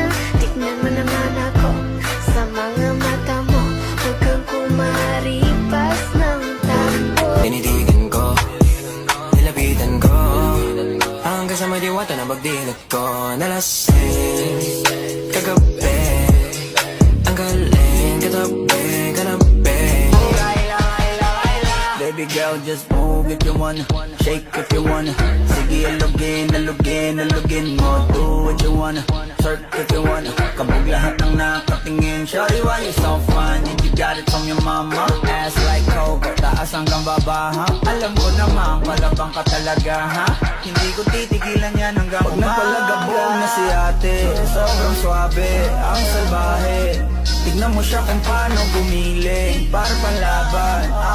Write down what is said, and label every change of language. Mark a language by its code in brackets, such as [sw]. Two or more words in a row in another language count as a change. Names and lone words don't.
[tl] Tignan mo naman ako sa mga mata mo, huwag kang kumaripas ng takbo. Tinitigan ko, nilapitan ko, hanggang sa may diwata na pagdilat ko. Nalasing kagabi, ang galing katabi, kanabi. [en] Baby girl, just move if you wanna, shake if you wanna. [tl] Sige, alugin mo, [en] do what you wanna, twerk if you wanna. [tl] Kabog lahat ng nakatingin. [en] Shawty, why you so fun? Did you got it from your mama? Ass like Coco, [tl] taas hanggang baba, ha? Alam ko naman, palabang ka talaga, ha? Hindi ko titigilan yan hanggang umaga. Pag napalagabog na si ate, sobrang swabe, ang salbahe. Tignan mo siya kung paano gumiling, para panlaban.